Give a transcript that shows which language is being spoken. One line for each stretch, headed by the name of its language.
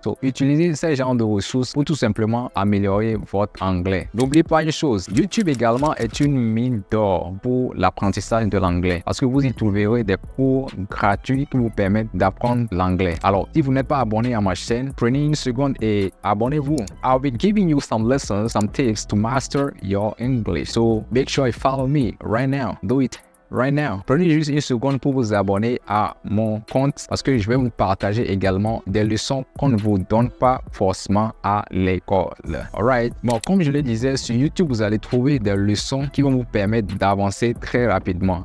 French: So, utilisez ces genres de ressources pour tout simplement améliorer votre anglais. N'oubliez pas une chose, YouTube également est une mine d'or pour l'apprentissage de l'anglais parce que vous y trouverez des cours gratuits qui vous permettent d'apprendre l'anglais. Alors, si vous n'êtes pas abonné à ma chaîne, prenez une seconde et abonnez-vous.
English: I'll be giving you some lessons, some tips to master your English. So, make sure you follow me right now. Do it right now.
French: Prenez juste une seconde pour vous abonner à mon compte parce que je vais vous partager également des leçons qu'on ne vous donne pas forcément à l'école. Alright. Bon, comme je le disais, sur YouTube, vous allez trouver des leçons qui vont vous permettre d'avancer très rapidement.